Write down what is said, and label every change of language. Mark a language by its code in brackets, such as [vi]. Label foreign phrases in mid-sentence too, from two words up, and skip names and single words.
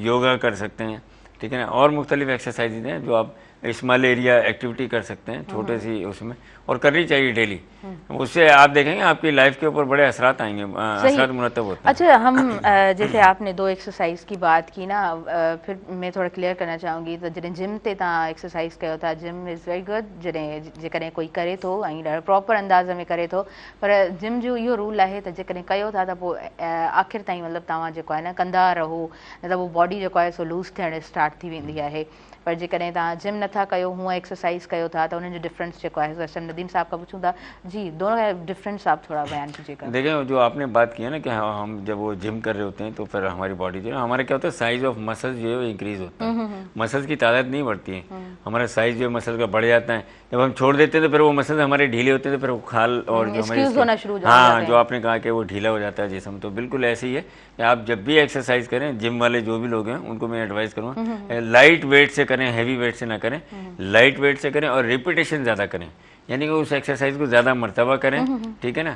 [ur] یوگا کر سکتے ہیں، ٹھیک ہے نا، اور مختلف ایکسرسائزز ہیں جو آپ [en] small area activity [ur] کر سکتے ہیں، چھوٹے سی اس میں، اور کرنی چاہیے ڈیلی. اس سے آپ دیکھیں گے آپ کی لائف کے اوپر بڑے اثرات آئیں گے، اثرات مرتب ہوتے ہیں. اچھا، ہم جیسے آپ نے دو ایکسرسائز کی بات کی نا، پھر میں تھوڑا کلیئر کرنا چاہوں گی. [sd] तो जॾहिं जिम ते तव्हां एक्सरसाइज कयो था, [en] gym is very good [sd] जेकॾहिं कोई करे थो ऐं प्रॉपर अंदाज़ में करे थो, पर जिम जो इहो रूल आहे त जेकॾहिं कयो था त पोइ आख़िर ताईं मतिलबु तव्हां जेको आहे न कंदा रहो, न त पोइ बॉडी जेको आहे सो लूज़ थियणु स्टार्ट थी वेंदी आहे। पर जेकॾहिं तव्हां जिम नथा कयो, हूअं एक्सरसाइज कयो था, त उन्हनि जो डिफरेंस जेको आहे सो नदीम साहब खां पुछूं था। [ur] جی، دونوں کا ڈیفرنس آپ تھوڑا بیان کیجیے گا. دیکھیے، جو آپ نے بات کی ہے نا کہ ہم جب وہ جم کر رہے ہوتے ہیں تو پھر ہماری باڈی جو ہے، ہمارا کیا ہوتا ہے, [en] size of muscles [ur] جو ہے وہ انکریز ہوتا ہے، مسلز کی تعداد نہیں بڑھتی ہے، ہمارا سائز جو ہے مسل کا بڑھ جاتا ہے. جب ہم چھوڑ دیتے ہیں تو پھر وہ مسلز ہمارے ڈھیلے ہوتے ہیں، تو پھر وہ کھال اور جو ہمارے، ہاں، جو آپ نے کہا کہ وہ ڈھیلا ہو جاتا ہے جسم، تو بالکل ایسے ہی ہے کہ آپ جب بھی ایکسرسائز کریں، جم والے جو بھی لوگ ہیں ان کو میں ایڈوائس کروں گا [en] light weight [ur] سے کریں, [en] heavy weight [ur] سے نہ کریں, [en] light weight [ur] سے کریں اور ریپیٹیشن زیادہ کریں، یعنی کہ اس ایکسرسائز کو زیادہ مرتبہ کریں، ٹھیک ہے نا.